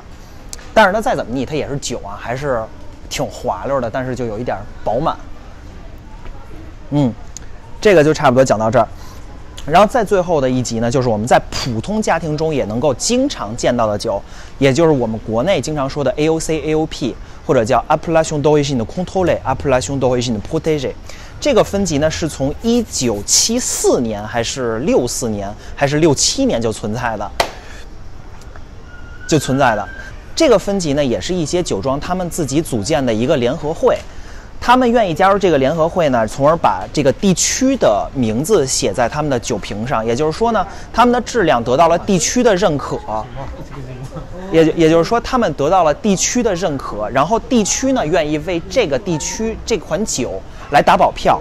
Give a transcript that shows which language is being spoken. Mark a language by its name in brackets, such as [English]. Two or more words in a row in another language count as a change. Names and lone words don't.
[Chinese] 但是它再怎么腻，它也是酒啊，还是挺滑溜的，但是就有一点饱满。这个就差不多讲到这儿。然后在最后的一集呢，就是我们在普通家庭中也能够经常见到的酒，也就是我们国内经常说的 AOC、AOP， 或者叫 [French] Appellation d'origine contrôlée、 Appellation d'origine protégée。 [Chinese] 这个分级呢，是从1974年还是64年还是67年就存在的。这个分级呢，也是一些酒庄他们自己组建的一个联合会。他们愿意加入这个联合会呢，从而把这个地区的名字写在他们的酒瓶上，也就是说呢，他们的质量得到了地区的认可，也就是说，他们得到了地区的认可，然后地区呢愿意为这个地区这款酒来打保票。